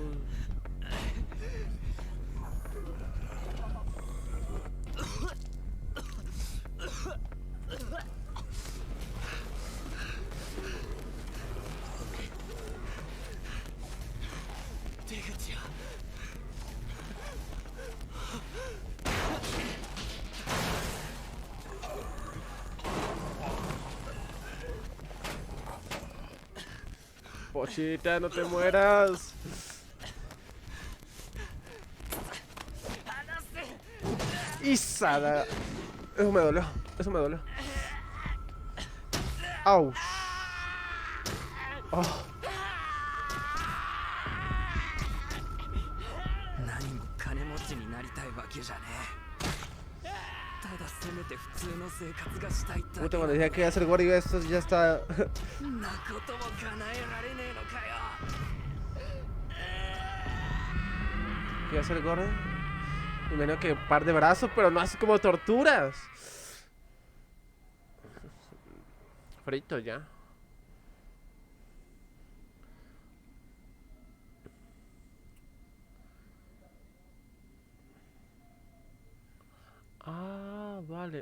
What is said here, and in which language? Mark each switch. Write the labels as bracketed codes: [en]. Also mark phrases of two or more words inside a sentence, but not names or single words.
[ja] 出口は [es] Pochita, no te mueras. Isada. Eso me dolió. Eso me dolió. Au. Oh. [ja] 何も金持ちになりたいわけじゃねえ。ただせめて普通の生活がしたいって。 [es] Puta, cuando decía que iba a ser gordo, esto ya está. [ja] そんなことも叶えられねえのかよ。 [es] Que iba a ser gordo. Y menos que un par de brazos, pero no así como torturas. Frito ya. Ah, vale.